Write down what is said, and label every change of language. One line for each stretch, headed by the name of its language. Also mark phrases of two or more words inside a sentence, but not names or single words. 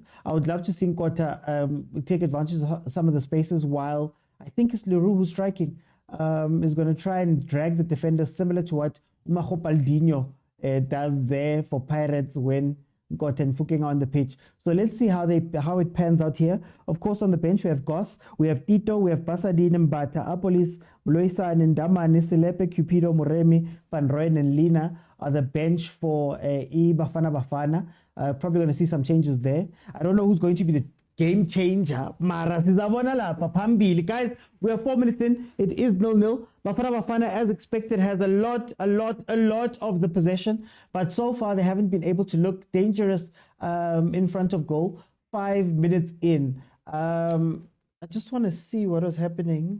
English: I would love to see Nkota take advantage of some of the spaces, while I think it's Leroux who's striking, is going to try and drag the defenders, similar to what Umahopaldinho does there for Pirates when Nkota and Mfukeng are on the pitch. So let's see how it pans out here. Of course, on the bench we have Goss, we have Tito, we have Basadine, Mbata, Apolis, Mloisa, Ndama, Niselepe, Cupido, Moremi, Van Rooyen, and Lina are the bench for Bafana Bafana. Probably going to see some changes there. I don't know who's going to be the game changer.
Zulu: Mara sizabona lapha phambili.
English: Guys, we are 4 minutes in. It is 0-0. Bafana Bafana, as expected, has a lot of the possession, but so far they haven't been able to look dangerous in front of goal. 5 minutes in. I just want to see what was happening.